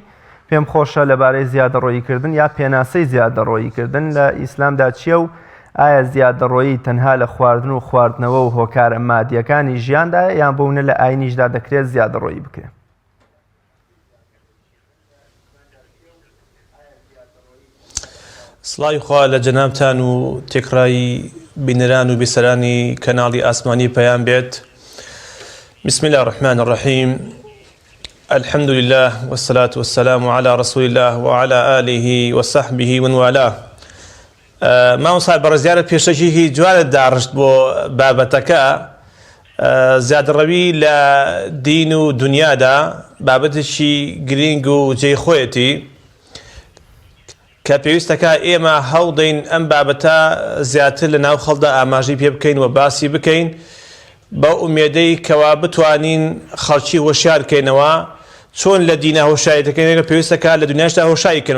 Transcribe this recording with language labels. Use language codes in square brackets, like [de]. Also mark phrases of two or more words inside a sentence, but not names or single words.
[ckb] پێم خۆشە لەبارەی زیادە ڕۆییکردن یا پێناسەی زیادە ڕۆییکردن لە ئیسلامدا چییە و ئایا زیادە ڕۆیی تەنها لە خواردن و خواردنەوە و هۆکارە مادیەکانی ژیاندا یان بوونە لە ئاینیشدا دەکرێت زیادە ڕۆیی بکرێت؟ سڵاوی خوا لە جەنابتان و تێکڕایی بینەران و بیسەرانی کەناڵی ئاسمانی پەیام بێت. [ar] بسم الله الرحمن الرحیم. الحمد لله والصلاة والسلام على رسول الله وعلى آله وصحبه ومن والاه. [ckb] مامۆستا بەڕێزیارە پێشەکی هیچ جوانت داڕشت بۆ بابەتەکە زیادەڕەوی لە دین و دنیادا بابەتێکی گرنگ و جێی خۆیەتی کە پێویستەکە ئێمە هەوڵدەین ئەم بابەتە زیاتر لە ناو خەڵدا ئاماژەی پێ بکەین و باسی بکەین بە ئومێدەی کەوا بتوانین خەڵکی هۆشیار بکەینەوە چۆن لە دینە هۆشایی دەکەین، پێویستەکە لە دنیاشدا هۆشاییکەن.